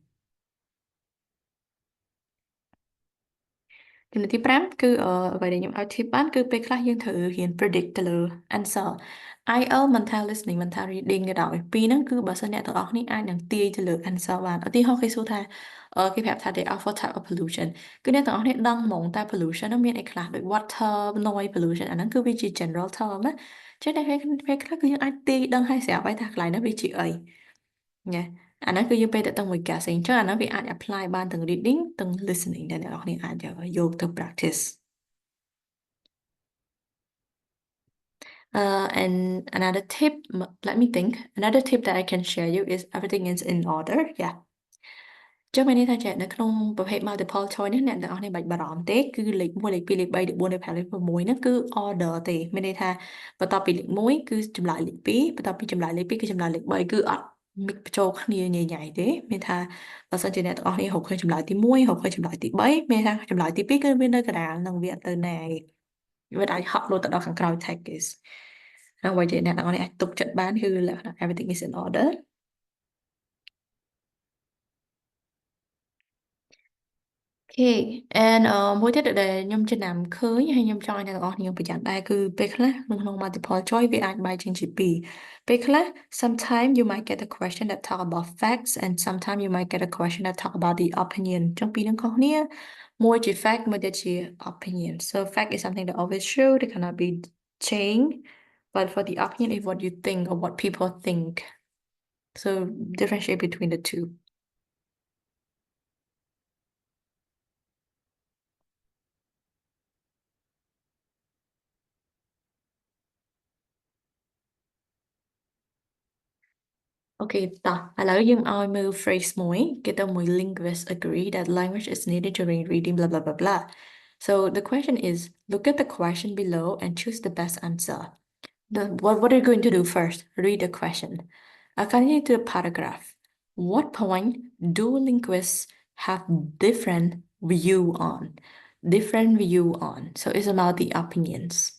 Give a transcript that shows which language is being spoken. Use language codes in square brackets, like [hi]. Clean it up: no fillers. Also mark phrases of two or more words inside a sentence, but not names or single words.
[km] ចំណុចទី5គឺអ្វីដែលខ្ញុំឲ្យ tip បានគឺពេលខ្លះយើងត្រូវរៀន predict ទៅលើ answer IELTS មិនថា listening មិនថា reading ក៏ដោយពីរហ្នឹងគឺ បើសិនអ្នកទាំងអស់គ្នាអាចនឹងទាយទៅលើ answer បានឧទាហរណ៍គេសួរថាគេប្រាប់ថា [en] there are four type of pollution [km] គឺអ្នកទាំងអស់គ្នាដឹងហ្មងតែ pollution ហ្នឹងមានអីខ្លះដូច [en] water noise pollution [km] អាហ្នឹងគឺវាជា [en] general term [km] ណាចឹងតែពេលខ្លះគឺយើងអាចទាយដឹងហើយស្រាប់ហើយថាកន្លែងហ្នឹងវាជាអីញ៉េអាហ្នឹងគឺយើងពេលទៅមួយ guessing ចឹងអាហ្នឹងវាអាច apply បានទាំង reading ទាំង listening ដែលអ្នកនរគ្នាអាចយកទៅ [en] practice and another tip, let me think. Another tip that I can share you is everything is in order. Yeah. [km] ចឹងមានន័យថាចេះនៅក្នុងប្រភេទ [en] multiple choice [km] នេះអ្នកទាំងអស់គ្នាបាច់បារម្ភទេគឺលេខ1លេខ2លេខ3លេខ4លេខ5លេខ6ហ្នឹងគឺ order ទេមានន័យថាបន្ទាប់ពីលេខ1គឺចម្លើយលេខ2បន្ទាប់ពីចម្លើយលេខ2គឺចម្លើយលេខ3គឺអត់ mix ចូលគ្នាញ៉ៃៗទេមានថាបើសិនជាអ្នកទាំងអស់គ្នារកឃើញចម្លើយទី1រកឃើញចម្លើយទី3មានថាចម្លើយទី2គឺវានៅកណ្ដាលនឹងវាអត់ទៅណាឯងវាអាចហក់លោតទៅដល់ខាងក្រោយ text គេហើយអ្វីដែលអ្នកទាំងអស់គ្នាអាចទុកចិត្តបានគឺលក្ខណៈ [en] everything is in order. [km] Okay and មួយទៀតដែលខ្ញុំចំណាំឃើញហើយខ្ញុំចង់ឲ្យអ្នកទាំងអស់គ្នាប្រយ័ត្នដែរគឺពេលខ្លះនៅក្នុង [en] multiple choice [km] វាអាចបែកចេញជាពីរពេលខ្លះ [en] sometimes you might get a question that talk about facts and sometimes you might get a question that talk about the opinion [km] ចឹងពីរនឹងខុសគ្នាមួយជា [en] fact [km] មួយទៀតជា [en] opinion so fact is something that always true that cannot be changed but for the opinion is what you think or what people think so differentiate between the two. [km] Okay តោះឥឡូវយើងឲ្យមើល phrase មួយគេទៅមួយ [en] linguists agree that language is needed during reading blah blah blah blah so the question is look at the question below and choose the best answer what are you going to do first read the question according to the paragraph what point do linguists have different view on so it's about the opinions.